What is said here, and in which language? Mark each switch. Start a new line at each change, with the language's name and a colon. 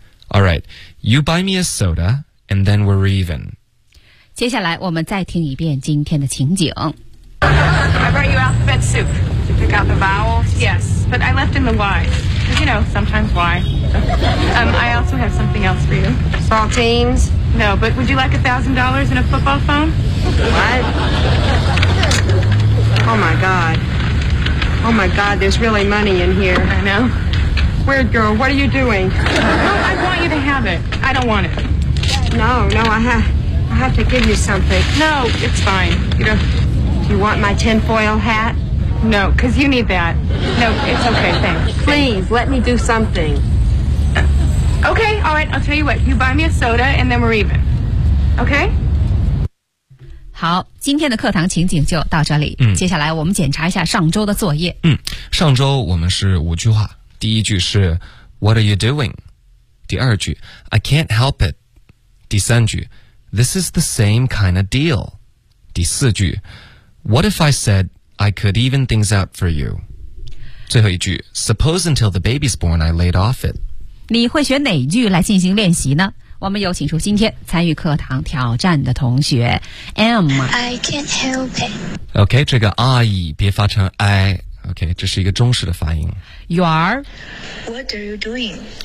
English: All right, you buy me a soda, and then we're even. 接下来我们再听一遍今天的情景。 I brought you alphabet soup. Did you pick out the vowels? Yes, but I left in the Y. Because, you know, sometimes Y. I also have something else for you. Saltines? No, but would you like $1,000 and a football phone? What? Oh, my God. Oh my God, there's really money in here. I know. Weird girl, what are you doing? No, I want you to have it. I don't want it. No, I have to give you something. No, it's fine. You know, do you want my tinfoil hat? No, because you need that. No, it's okay, thanks. Please, let me do something. Okay, all right, I'll tell you what. You buy me a soda and then we're even. Okay?
Chinese: 好，今天的课堂情景就到这里。嗯，接下来我们检查一下上周的作业。嗯，上周我们是五句话。第一句是
English: What are you doing?
Chinese: 第二句
English: I can't help it.
Chinese: 第三句
English: This is the same kind of deal.
Chinese: 第四句
English: What if I said I could even things out for you?
Chinese: 最后一句
English: Suppose until the baby's born I laid off it.
Chinese: 你会选哪句来进行练习呢？我们有请出今天参与课堂挑战的同学 M.
English: I can't help it.
Chinese: OK, 这个 I 别发成 I. OK, 这是一个中式的发音。
English: You are? What are you doing?